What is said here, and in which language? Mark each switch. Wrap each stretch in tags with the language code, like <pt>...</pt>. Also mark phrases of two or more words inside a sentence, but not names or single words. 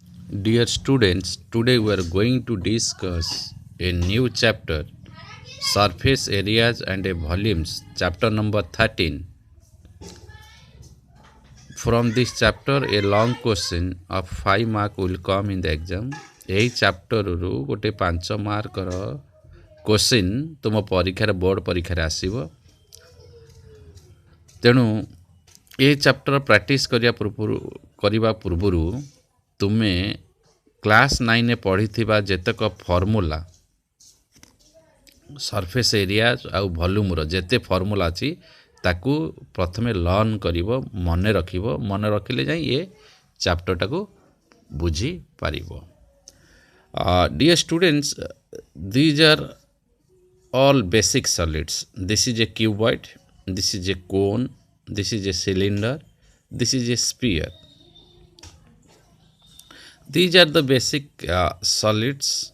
<en>Dear students, today we are going to discuss a new chapter, Surface Areas and Volumes, chapter number 13. From this chapter, a long question of 5 mark will come in the exam.</en> <or>ଏହି ଚାପ୍ଟରରୁ ଗୋଟେ 5</or> <en>mark question</en> <or>ତୁମ ପରୀକ୍ଷାରେ ବୋର୍ଡ଼ ପରୀକ୍ଷାରେ ଆସିବ। ତେଣୁ ଏ ଚାପ୍ଟର ପ୍ରାକ୍ଟିସ୍ କରିବା ପୂର୍ବରୁ ତୁମେ କ୍ଲାସ୍ 9ରେ ପଢ଼ିଥିବା ଯେତେକ ଫର୍ମୁଲା</or> <en>surface area</en> <or>ଆଉ ଭଲ୍ୟୁମ୍ର ଯେତେ ଫର୍ମୁଲା ଅଛି ତାକୁ ପ୍ରଥମେ ଲର୍ନ କରିବ, ମନେ ରଖିବ। ମନେ ରଖିଲେ ଯାଇ ଏ ଚାପ୍ଟରଟାକୁ ବୁଝିପାରିବ।</or> <en>Dear students, these are all basic solids. This is a cuboid, this is a cone, this is a cylinder, this is a sphere. These are the basic solids.</en>